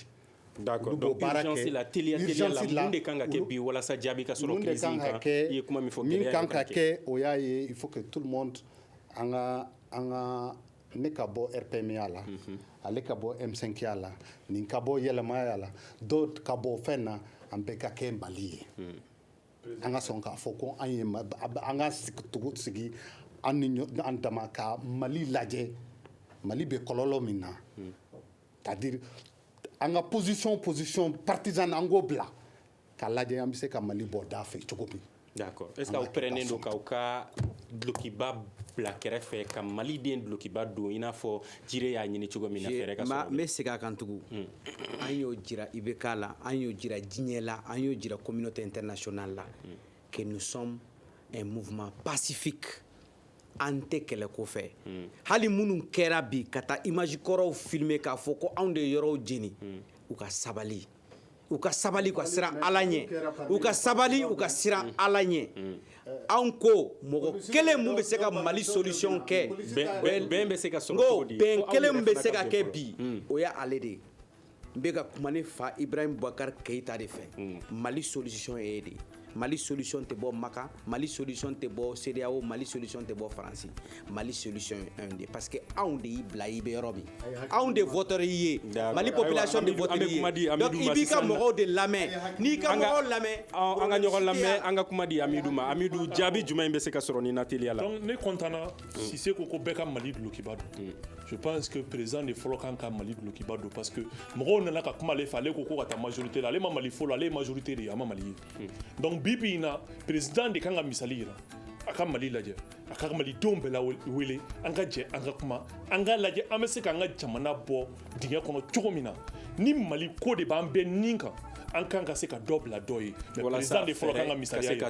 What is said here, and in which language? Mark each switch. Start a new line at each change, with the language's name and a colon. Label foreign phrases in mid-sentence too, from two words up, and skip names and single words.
French: D'accord.
Bambara: Donc urgence la teliya la mun de kan ka kɛ bi walasa jaabi ka sɔrɔ crise in kan i ye kuma min fɔ min kan ka kɛ o y'a ye
French: il faut que tout le monde
Bambara: an ka ne ka bɔ RPMA la ale ka bɔ M5 ya la nin ka bɔ yɛlɛmaya la dɔw ka bɔ fɛn na an bɛɛ ka kɛ Mali ye an ka sɔn k'a fɔ ko an ka sigi an dama ka Mali lajɛ Mali bɛ kɔlɔlɔ min na c'est-à-dire an ka
French: position partisane
Bambara: an k'o bila k'a lajɛ an bɛ se ka Mali bɔ da fɛ cogo min.
French: D'accord.
Bambara: Est-ce que aw pɛrɛnnen don k'aw ka dulokiba bila kɛrɛfɛ ka Maliden dulokiba don i n'a fɔ Jire y'a ɲini cogo min na fɛrɛ ka sɔrɔ? N bɛ segin a kan tugun an y'o jira IBK la an y'o jira diɲɛ la an y'o jira
French: communauté internationale
Bambara: la
French: que nous sommes un mouvement pacifique.
Bambara: An tɛ kɛlɛ ko fɛ hali minnu kɛra bi ka taa image kɔrɔw filmer k'a fɔ ko anw de yɔrɔw jeni u ka sabali ka siran Ala ɲɛ u ka sabali u ka siran Ala ɲɛ anw ko mɔgɔ kelen mun bɛ se ka Mali solution kɛ bɛn bɛ se ka sɔrɔ cogo di bɛn kelen mun bɛ se ka kɛ bi o ye ale de ye n bɛ ka kuma ne fa Ibrahim Boubacar Keita de fɛ Mali solution ye de Mali solution te bɔ Maka, Mali solution te bɔ CEDEAO, Mali solution te bɔ Faransi. Mali solution
French: est un de parce que
Bambara: anw de y'i bila i bɛ yɔrɔ min anw de voteur y'i ye Mali population de voteur y'i ye donc i b'i ka mɔgɔw de lamɛn n'i ka mɔgɔw lamɛn an ka ɲɔgɔn lamɛn an ka kuma di Amidou ma Amidou jaabi jumɛn bɛ se ka sɔrɔ nin na teliya la. Donc ne content Cissé ko bɛɛ ka Mali dulokiba don
French: je pense que
Bambara: président de fɔlɔ kan ka Mali dulokiba don parce que mɔgɔw nana ka kuma ale fɛ ale ko ka taa majorité la ale ma Mali fɔlɔ ale ye majorité de ye a ma Mali ye donc bibi in na président de kan ka misali yira a ka Mali lajɛ a ka Malidenw bɛɛ la wele an ka jɛ an ka kuma an ka lajɛ an bɛ se k'an ka jamana bɔ dingɛ kɔnɔ cogo min na ni Mali ko de b'an bɛɛ nin kan an kan ka se ka dɔ bila dɔ ye président de fɔlɔ kan ka misaliya ye